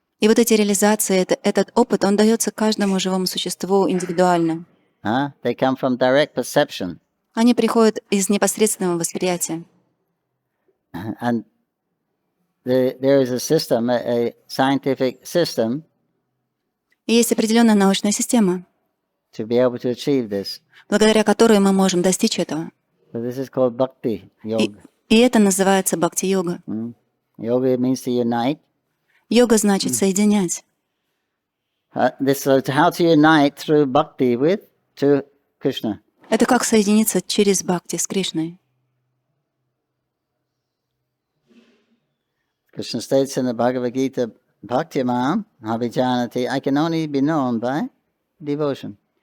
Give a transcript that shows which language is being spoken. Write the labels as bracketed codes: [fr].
[ru] И вот эти реализации, этот опыт, он дается каждому живому существу индивидуально. [en] They come from direct perception. [ru] Они приходят из непосредственного восприятия. [en] And there is a system, a scientific system, [ru] И есть определенная научная система, [en] to be able to achieve this. [ru] благодаря которой мы можем достичь этого. [en] So this is called bhakti yoga. [ru] И это называется бхакти-йога. [en] Yoga means to unite. [ru] Йога значит соединять. [en] So how to unite through bhakti to Krishna. [ru] Это как соединиться через бхакти с Кришной. [en] Krishna states in the Bhagavad Gita, [sa] Bhakti Mam Abhijanati, [en] I can only be known by devotion.